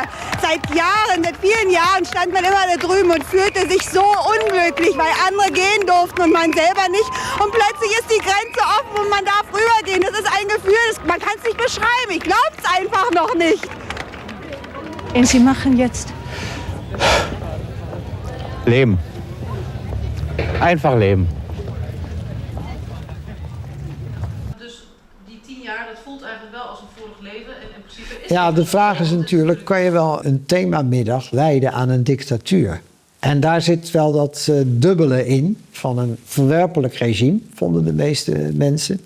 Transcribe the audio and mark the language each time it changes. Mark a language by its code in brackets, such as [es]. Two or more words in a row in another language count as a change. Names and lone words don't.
[de] Seit Jahren, seit vielen Jahren stand man immer da drüben und fühlte sich so unglücklich, weil andere gehen durften und man selber nicht. Und plötzlich ist die Grenze offen und man darf rübergehen. Das ist ein Gefühl, man kann es nicht beschreiben. Ich glaube es einfach noch nicht. Und Sie machen jetzt? Leben. Einfach leben. [nl] Ja, de vraag is natuurlijk, kan je wel een themamiddag wijden aan een dictatuur? En daar zit wel dat dubbele in van een verwerpelijk regime, vonden de meeste mensen.